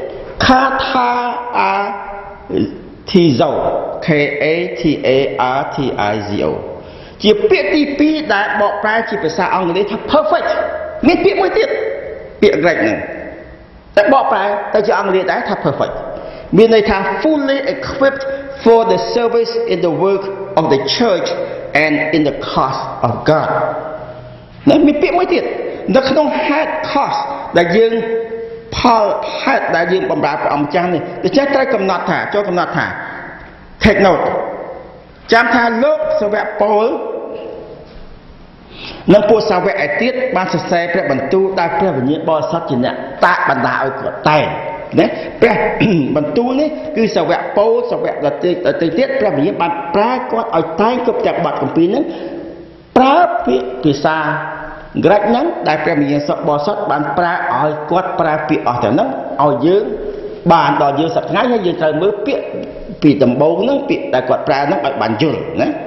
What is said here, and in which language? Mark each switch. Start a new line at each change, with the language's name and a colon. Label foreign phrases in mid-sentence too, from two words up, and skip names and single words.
Khmer: Kathartizo Kathartizo ជាពាក្យទី2ដែលបកប្រែជាភាសាអង់គ្លេសថា perfect មានពាក្យមួយទៀតពាក្យ Greek ហ្នឹងតែបកប្រែទៅជាអង់គ្លេសដែរថា perfect មានន័យថា
English: fully equipped for the service in the work of the church and in the cause of God
Khmer: នៅមានពាក្យមួយទៀតនៅក្នុង
English: head cause
Khmer: ដែលយើងផលហេតុដែលយើងបម្រើព្រះអង្គម្ចាស់នេះដូច្នេះត្រូវកំណត់ថាចូលកំណត់ថា
English: take note
Khmer: ចាំថាលោកសាវកប៉ូល និងពួកសាវកឯទៀតបានសរសេរព្រះបន្ទូលដែលព្រះវិញ្ញាណបរិសុទ្ធជាអ្នកតាក់បណ្ដាឲ្យគាត់តែងណាព្រះបន្ទូលនេះគឺសាវកប៉ូលសាវកដទៃទៀតព្រះវិញ្ញាណបានប្រើគាត់ឲ្យតែងគ្រប់ទាំងបទគម្ពីរហ្នឹងប្រើពាក្យភាសាក្រិកហ្នឹងដែលព្រះវិញ្ញាណបរិសុទ្ធបានប្រើឲ្យគាត់ប្រើពាក្យអស់ទាំងហ្នឹងឲ្យយើងបានដល់យើងសប្តាហ៍ហើយយើងត្រូវមើលពាក្យពីដំបូងហ្នឹងពាក្យដែលគាត់ប្រើហ្នឹងឲ្យបានយល់ណា